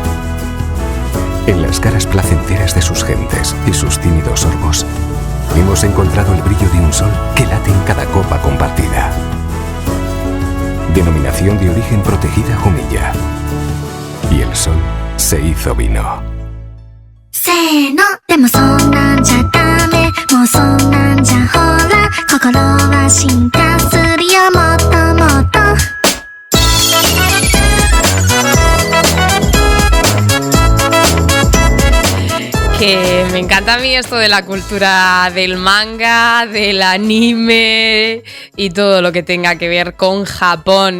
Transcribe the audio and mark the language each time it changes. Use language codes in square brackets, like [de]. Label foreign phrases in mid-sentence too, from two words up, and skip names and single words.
[es] En las caras placenteras de sus gentes y sus tímidos sorbos, hemos encontrado el brillo de un sol que late en cada copa compartida. Denominación de origen protegida Jumilla. Y el sol se hizo vino. [ja] せーのでもそんなんじゃダメもうそんなんじゃほら心は進化するよもっともっと [es] Que me encanta a mí esto de la cultura del manga, del anime y todo lo que tenga que ver con Japón.